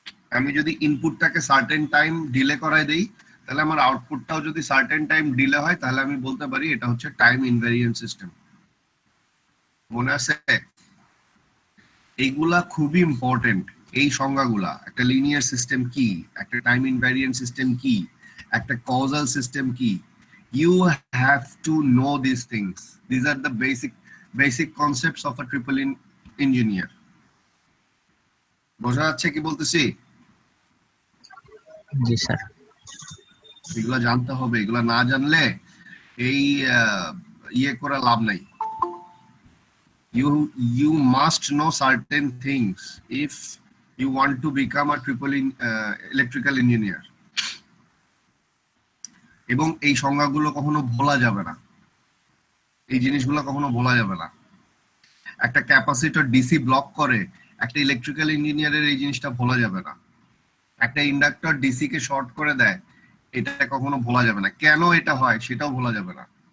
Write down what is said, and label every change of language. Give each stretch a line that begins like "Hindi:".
Bangla: আমি যদি ইনপুটটাকে certain time delay করাই দেই, তাহলে আমার আউটপুটটাও যদি সার্টেন টাইম ডিলে হয়, তাহলে আমি বলতে পারি এটা হচ্ছে টাইম ইনভ্যারিয়েন্ট সিস্টেম। মনে আছে? এইগুলা খুবই ইম্পর্টেন্ট, এই সংজ্ঞাগুলা। একটা লিনিয়ার সিস্টেম কি, একটা টাইম ইনভ্যারিয়েন্ট সিস্টেম কি, একটা কজাল সিস্টেম কি,
English: you have to know these things. These are the basic concepts of a triple engineer.
Bangla: বোঝা যাচ্ছে কি বলতেছি? জি স্যার। এগুলা জানতে হবে, এগুলা না জানলে এই ইয়ে করে লাভ নাই।
English: You must know certain things if you want to become a triple electrical engineer.
Bangla: এবং এই সংজ্ঞাগুলো কখনো ভোলা যাবে না, এই জিনিসগুলো কখনো ভোলা যাবে না। একটা ক্যাপাসিটর ডিসি ব্লক করে, একটা ইলেকট্রিক্যাল ইঞ্জিনিয়ারের এই জিনিসটা ভোলা যাবে না। একটা ইন্ডাক্টর ডিসি কে শর্ট করে দেয়, এটা কখনো ভোলা যাবে না। কেন এটা হয় সেটাও ভোলা যাবে না।